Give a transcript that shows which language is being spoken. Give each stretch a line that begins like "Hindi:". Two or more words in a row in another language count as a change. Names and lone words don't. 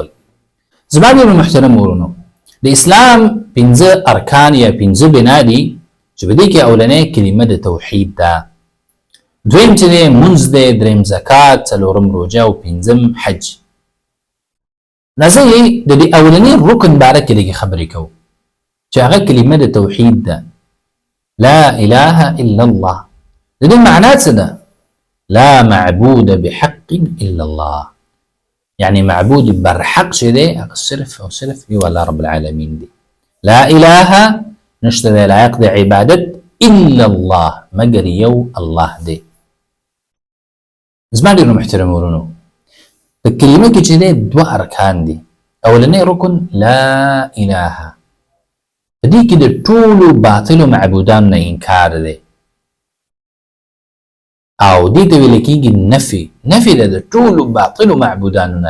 Pashto: زما ډېرو محترم ورونو، د اسلام 5 ارکان یا 5 بنا دي چې په دې کې اولنۍ کلمه د توحید ده، دویم چې دی منځ دی، دریم زکات، څلورم روژه او 5م حج. راځئ د دې اولنۍ رکن باره کې لږې خبرې کوو چې هغه کلمه د توحید ده،
Arabic: لا اله الا الله.
Pashto: د دې معنا څه ده؟
Arabic: لا معبود بحق الا الله،
Pashto: يعني معبود برحق شي دي صرف او صرف يو الله
Arabic: رب العالمين
Pashto: دي.
Arabic: لا اله
Pashto: نشته لا يقضي عبادت
Arabic: الا الله
Pashto: مگر يو الله دي. زما ډېرو محترم ورونو، په کلمه کې چې دی 2 ارکان دي. اولنی رکن
Arabic: لا اله،
Pashto: په دې کې د ټولو باطلو معبودانو نه انکار دی او دې ته ویل کېږي نفي ده د ټولو باطلو معبودانو نه.